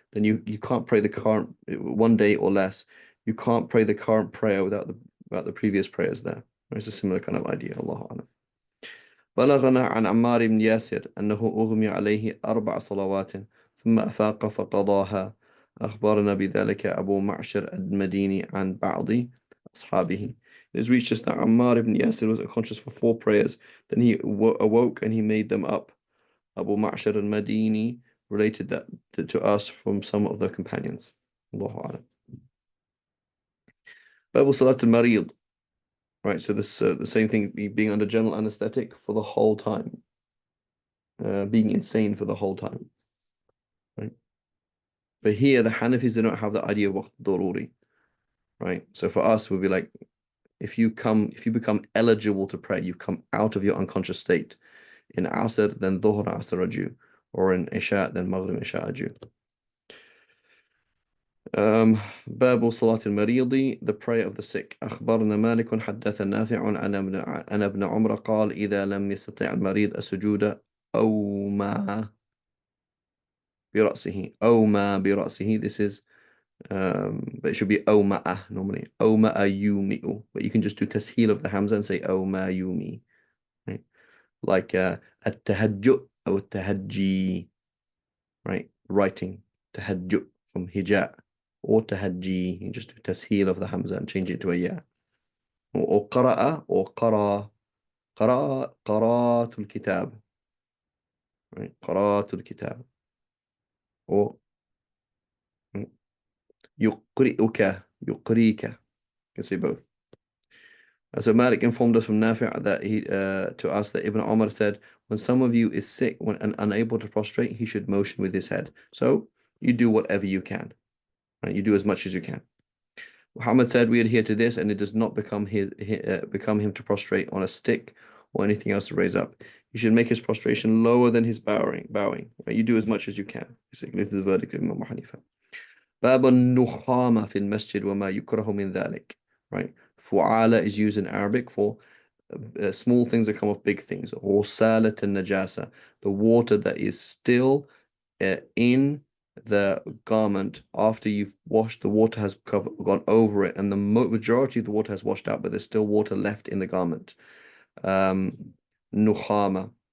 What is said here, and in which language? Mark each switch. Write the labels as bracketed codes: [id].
[en] Then you can't pray the current 1 day or less. You can't pray the current prayer without the previous prayers there. It's a similar kind of idea. [ar] Allahu A'lam. بلغنا عن عمار بن ياسر أنه أغمي عليه 4 صلوات ثم أفاق فقضاها. أخبرنا بذلك أبو معشر المديني عن بعض أصحابه. [en] It has reached us that Ammar ibn Yasir was unconscious for 4 prayers, then he awoke and he made them up. Abu Ma'shar al-Madini related that to us from some of the companions. [ar] Allahu A'lam. [en] Babu Salat al-Marid. Right, so this the same thing, being under general anesthetic for the whole time. Being insane for the whole time. Right? But here the Hanafis do not have the idea of waqt daruri. Right? So for us, we'll be like, if you become eligible to pray, you've come out of your unconscious state. In Asr, then Dhuhr, Asr are due. Or in Isha, then Maghrib, Isha are due. [ar] باب صلاة المريض, [en] the prayer of the sick. [ar] أخبرنا مالك حدث نافع عن ابن عمر قال إذا لم يستطع المريض السجود أو ما برأسه. [en] This is but it should be أومأ normally. أومأ يومئ, but you can just do tasheel of the hamza and say أوما يومي. Right? [ar] Like التهجؤ أو التهجي. [en] Right? Writing تهجؤ from hijab. Or tahajji, you just do tasheel of the hamza and change it to a ya. Or qara'a or qara'atul kitab. Right? Qara'atul kitab. Or yuqri'uka, yuqrika. You can say both. So Malik informed us from Nafi' that he to us that Ibn Umar said, when some of you is sick and unable to prostrate, he should motion with his head. So you do whatever you can, right? You do as much as you can. Muhammad said, we adhere to this, and it does not become him to prostrate on a stick or anything else to raise up. You should make his prostration lower than his bowing. Right? You do as much as you can. Basically, this is the verdict of Imam Hanifa. [ar] باب النخامة في المسجد وما يكره من ذلك. [en] Right? Fu'ala is used in Arabic for small things that come off big things. غسالة النجاسة, the water that is still in the garment after you've washed, the water has gone over it, and the majority of the water has washed out, but there's still water left in the garment. Nukhama.